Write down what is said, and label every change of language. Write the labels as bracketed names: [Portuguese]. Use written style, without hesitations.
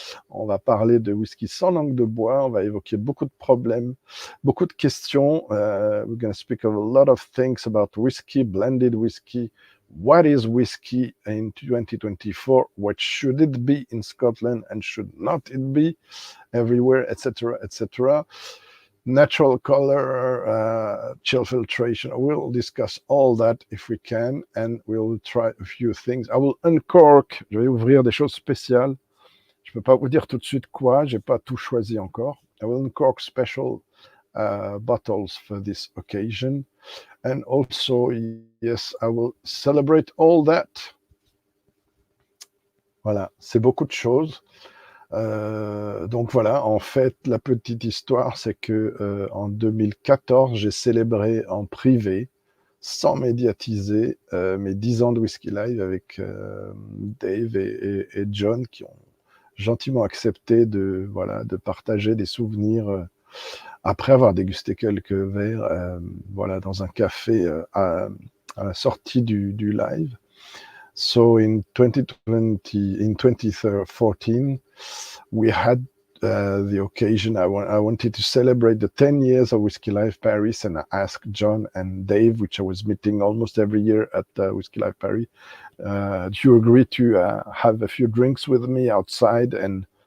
[French] On va parler de whisky sans langue de bois. On va évoquer beaucoup de problèmes, beaucoup de questions. [English] We're going to speak of a lot of things about whisky, blended whisky. What is whisky in 2024? What should it be in Scotland and should not it be everywhere, etc., etc. Natural color, chill filtration. We'll discuss all that if we can, and we'll try a few things. I will uncork. [French] Je vais ouvrir des choses spéciales. Je peux pas vous dire tout de suite quoi. J'ai pas tout choisi encore. [English] I will uncork special bottles for this occasion, and also, yes, I will celebrate all that. [French] Voilà, c'est beaucoup de choses. Donc voilà, en fait, la petite histoire, c'est que en 2014, j'ai célébré en privé, sans médiatiser, mes 10 ans de Whisky Live avec Dave et John, qui ont gentiment accepté de partager des souvenirs après avoir dégusté quelques verres, dans un café à la sortie du live. [English] So in 2014, we had the occasion. I wanted to celebrate the 10 years of Whisky Life Paris, and I asked John and Dave, which I was meeting almost every year at Whisky Life Paris, to agree to have a few drinks with me outside and